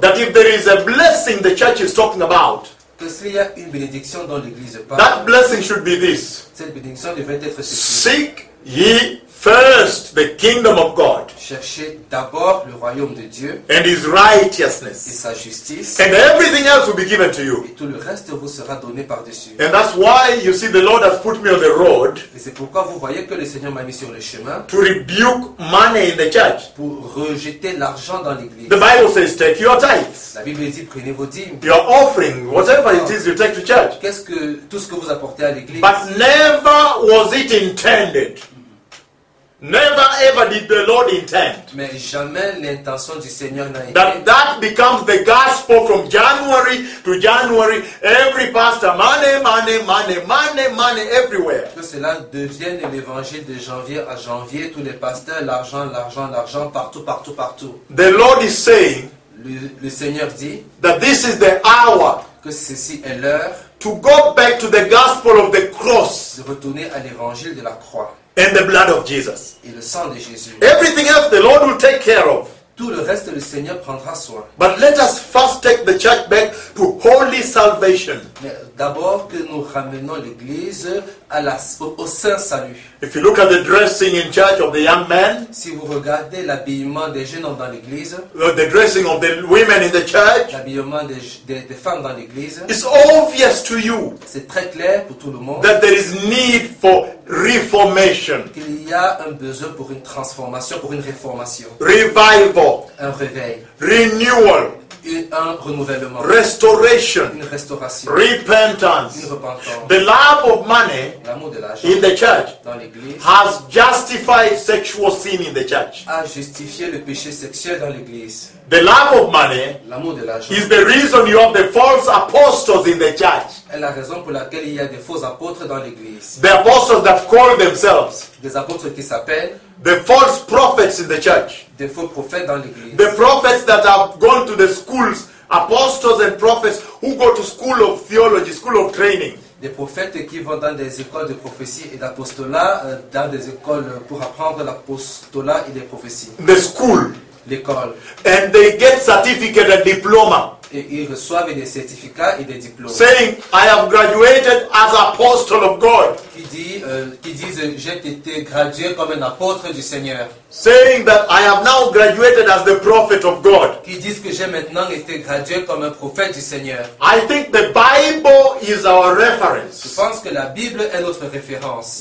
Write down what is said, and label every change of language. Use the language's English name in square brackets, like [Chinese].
[English] That if there is a blessing the church is talking about. [French] Que s'il y a une bénédiction dont l'Église parle. [English] That blessing should be this. [French] Cette bénédiction devrait être ceci. [English] Seek ye first the kingdom of God. [French] Cherchez d'abord le royaume de Dieu. [English] And his righteousness. [French] Et sa justice. [English] And everything else will be given to you. [French] Et tout le reste vous sera donné par-dessus. [English] And that's why you see the Lord has put me on the road. [French] Et c'est pourquoi vous voyez que le Seigneur m'a mis sur le chemin. [English] To rebuke money in the church. [French] Pour rejeter l'argent dans l'église. [English] The Bible says take your tithes. [French] La Bible dit prenez vos dîmes. [English] Your offering, whatever it is you take to church. [French] Tout ce que vous apportez à l'église. [English] But never was it intended. Never ever did the Lord intend. [French] Mais jamais l'intention du Seigneur n'a été. [English] That becomes the gospel from January to January. Every pastor, money, everywhere. [French] Que cela devienne l'évangile de janvier à janvier. Tous les pasteurs, l'argent, partout. [English] The Lord is saying. [French] Le Seigneur dit. [English] That this is the hour. [French] Que ceci est l'heure. [English] To go back to the gospel of the cross. [French] De retourner à l'évangile de la croix. [English] And the blood of Jesus. [French] Et le sang de Jésus. [English] Everything else the Lord will take care of. [French] Tout le reste le Seigneur prendra soin. [English] But let us first take the church back to holy salvation. [French] Mais d'abord que nous ramenons l'église à la, au saint salut. [English] If you look at the dressing in church of the young men. [French] Si vous regardez l'habillement des jeunes hommes dans l'église. [English] The dressing of the women in the church. [French] L'habillement des femmes dans l'église. [English] It's obvious to you. [French] C'est très clair pour tout le monde. [English] That there is need for reformation. [French] Qu'il y a un besoin pour une transformation, pour une réformation. [English] Revival. [French] Un réveil. [English] Renewal. [French] Un renouvellement. [English] Restoration. [French] Une restauration. [English] Repentance. [French] Une repentance. [English] The love of money. [French] L'amour de l'argent. [English] In the church. [French] Dans l'église. [English] Has justified sexual sin in the church. [French] A justifié le péché sexuel dans l'église. [English] The love of money is the reason you have the false apostles in the church. [French] Est la raison pour laquelle il y a des faux apôtres dans l'église. [English] The apostles that call themselves. [French] Des apôtres qui s'appellent. [English] The false prophets in the church. [French] Des faux prophètes dans l'église. [English] The prophets that have gone to the schools, apostles and prophets who go to school of theology, school of training. [French] Des prophètes qui vont dans des écoles de prophétie et d'apostolat, dans des écoles pour apprendre l'apostolat et les prophéties. [English] The school. [French] L'école. [English] And they get certificate and diploma. [French] Et ils reçoivent des certificats et des diplômes. [English] Saying, I have graduated as apostle of God. [French] Qui disent, j'ai été gradué comme un apôtre du Seigneur. [English] Saying that I have now graduated as the prophet of God. [French] Qui disent que j'ai maintenant été gradué comme un prophète du Seigneur. [English] I think the Bible is our reference. [French] Je pense que la Bible est notre référence.